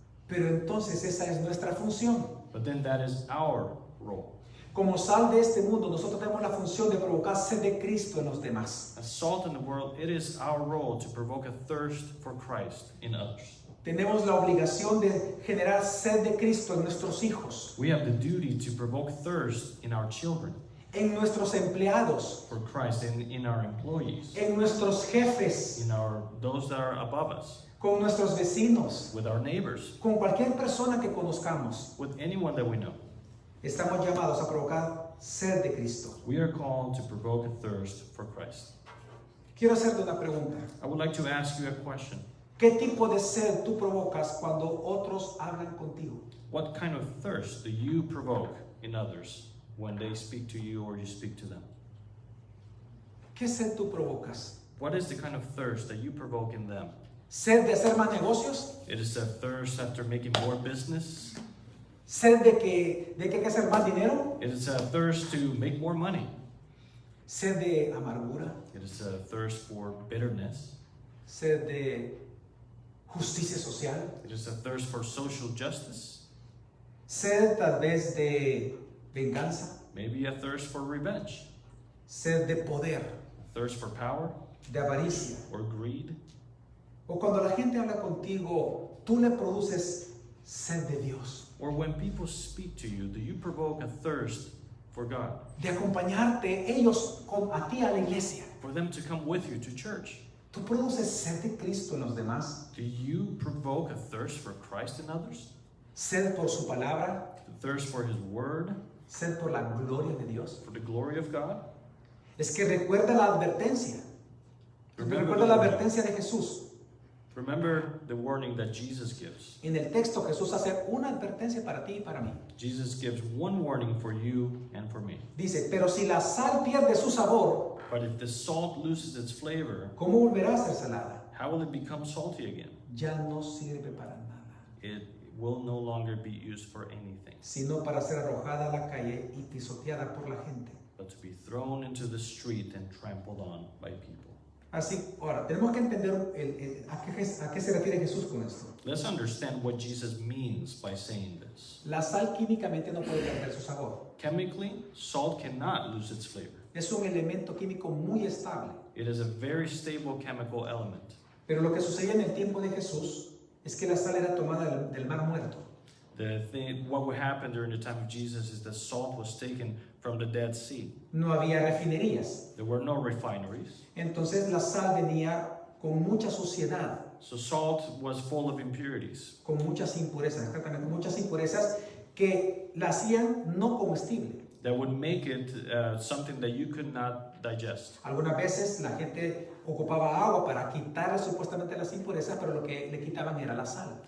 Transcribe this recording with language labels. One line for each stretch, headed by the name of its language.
Spanish: Pero entonces esa es nuestra función.
English: But then that is our role.
Spanish: Como sal de este mundo, nosotros tenemos la función de provocar sed de Cristo en los demás.
English: As salt in the world, it is our role to provoke a thirst for Christ in others.
Spanish: Tenemos la obligación de generar sed de Cristo en nuestros hijos,
English: We have the duty to provoke thirst in our children
Spanish: en nuestros empleados,
English: for Christ, in our employees,
Spanish: en nuestros jefes,
English: in those that are above us,
Spanish: con nuestros vecinos,
English: with our neighbors,
Spanish: con cualquier persona que conozcamos.
English: with anyone that we know.
Spanish: Estamos llamados a provocar sed de Cristo.
English: We are called to provoke a thirst for Christ.
Spanish: Quiero hacerte una pregunta.
English: I would like to ask you a question.
Spanish: ¿Qué tipo de sed tú provocas cuando otros hablan contigo?
English: What kind of thirst do you provoke in others when they speak to you or you speak to them?
Spanish: ¿Qué sed tú provocas?
English: What is the kind of thirst that you provoke in them?
Spanish: ¿Sed de hacer más negocios?
English: It is a thirst after making more business.
Spanish: ¿Sed de que hay que hacer más dinero?
English: It is a thirst to make more money.
Spanish: ¿Sed de amargura?
English: It is a thirst for bitterness.
Spanish: ¿Sed de justicia social?
English: It is a thirst for social justice.
Spanish: ¿Sed tal vez de venganza?
English: Maybe a thirst for revenge.
Spanish: ¿Sed de poder?
English: A thirst for power
Spanish: ¿De avaricia?
English: or greed.
Spanish: ¿O cuando la gente habla contigo, tú le produces sed de Dios?
English: Or when people speak to you, do you provoke a thirst for God?
Spanish: De acompañarte ellos a ti a la iglesia.
English: For them to come with you to church?
Spanish: ¿Tú produces sed de Cristo en los demás?
English: Do you provoke a thirst for Christ in others?
Spanish: ¿Sed por su palabra?
English: A thirst for His Word?
Spanish: ¿Sed por la gloria de Dios?
English: For the glory of God?
Spanish: Es que recuerda la advertencia. Recuerda la advertencia de Jesús.
English: Remember the warning that Jesus gives.
Spanish: En el texto Jesús hace una advertencia para ti y para mí.
English: Jesus gives one warning for you and for me.
Spanish: Dice, pero si la sal pierde su sabor,
English: But if the salt loses its flavor,
Spanish: ¿cómo volverá a ser salada?
English: how will it become salty again?
Spanish: Ya no sirve para nada,
English: It will no longer be used for anything,
Spanish: sino para ser arrojada a la calle y pisoteada por la gente.
English: but to be thrown into the street and trampled on by people.
Spanish: Así, ahora, tenemos que entender a qué se refiere Jesús con esto.
English: Let's understand what Jesus means by saying this.
Spanish: La sal químicamente no puede perder su sabor.
English: Chemically, salt cannot lose its flavor.
Spanish: Es un elemento químico muy estable.
English: It is a very stable chemical element.
Spanish: Pero lo que sucedía en el tiempo de Jesús es que la sal era tomada del mar muerto.
English: What would happen during the time of Jesus is that salt was taken from the Dead Sea.
Spanish: No había refinerías.
English: There were no refineries.
Spanish: Entonces la sal venía con mucha suciedad,
English: So salt was full of impurities.
Spanish: con muchas impurezas, exactamente, muchas impurezas que la hacían no comestible.
English: That would make it something that you could not digest.
Spanish: Algunas veces la gente ocupaba agua para quitarle supuestamente las impurezas, pero lo que le quitaban era la sal.